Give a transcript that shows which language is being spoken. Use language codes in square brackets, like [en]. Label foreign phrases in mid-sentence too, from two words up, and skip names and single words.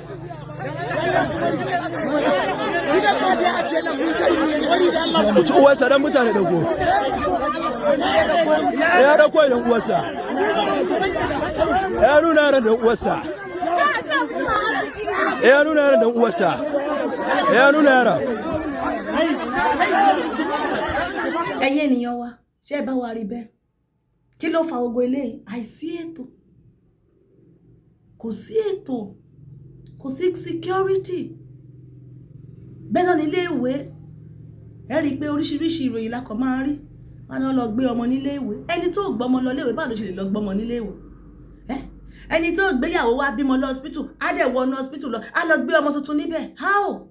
[ha] Ku ci uwarsa dan mutane dauko. Ya dauko dan uwarsa. Ya nuna yaran dan uwarsa. Ya nuna yaran dan uwarsa. Ya nuna yaran. [yo] Ẹ̀yin ènìyàn wa ṣé ẹ bá wa rí bẹ́ẹ̀ kí ló fa ogun eléyìí àìsí ètò kò sí ètò kò sí security bẹ́ẹ̀ náà nílé ìwé ẹ rí i pé oríṣiríṣi ìròyìn la kàn máa rí wọn náà lọ gbé ọmọ nílé ìwé ẹni tó gbọ́mọ lọ léèwé báwo ló ṣe lè lọ gbọ́mọ nílé ìwé ẹni tó gbéyàwó wá bímọ lọ hospital á dẹ̀ wọnú hospital lọ á lọ gbé ọmọ tuntun níbẹ̀ how